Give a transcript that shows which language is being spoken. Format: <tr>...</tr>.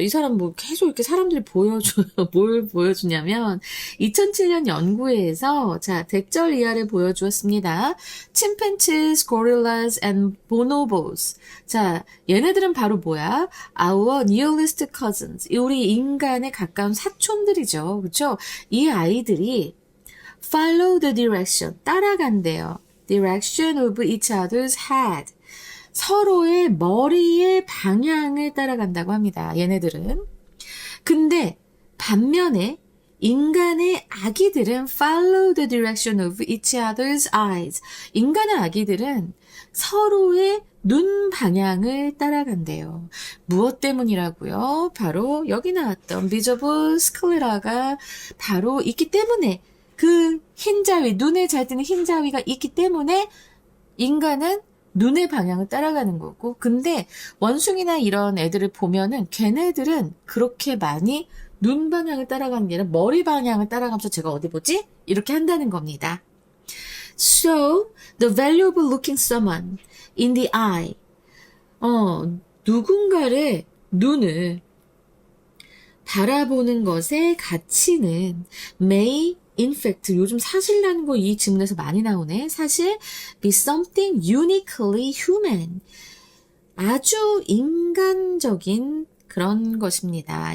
<ko>이 사람 뭐 계속 이렇게 사람들이 보여줘요. 뭘 보여주냐면 2007년 연구에서 자, 대절 이하를 보여주었습니다.</ko> <en>chimpanzees, gorillas, and bonobos.</en> <ko>자, 얘네들은 바로 뭐야?</ko> <en>Our nearest cousins.</en> <ko>우리 인간의 가까운 사촌들이죠. 그렇죠? 이 아이들이</ko> <en>follow the direction.</en> <ko>따라간대요.</ko> <en>direction of each other's head.</en> <ko>서로의 머리의 방향을 따라간다고 합니다. 얘네들은. 근데 반면에 인간의 아기들은</ko> <en>follow the direction of each other's eyes.</en> <ko>인간의 아기들은 서로의 눈 방향을 따라간대요. 무엇 때문이라고요? 바로 여기 나왔던</ko> <en>visible sclera</en> <ko>가 바로 있기 때문에 그 흰자위, 눈에 잘 뜨는 흰자위가 있기 때문에 인간은 눈의 방향을 따라가는 거고, 근데 원숭이나 이런 애들을 보면은 걔네들은 그렇게 많이 눈 방향을 따라가는 게 아니라 머리 방향을 따라가면서 제가 어디 보지? 이렇게 한다는 겁니다.</ko> <en>So, the valuable looking someone in the eye.</en> <ko>누군가를 눈을 바라보는 것의 가치는</ko> <en>may in fact,</en> <ko>요즘 사실이라는 거 이 지문에서 많이 나오네. 사실</ko> <en>be something uniquely human.</en> <ko>아주 인간적인 그런 것입니다.</ko>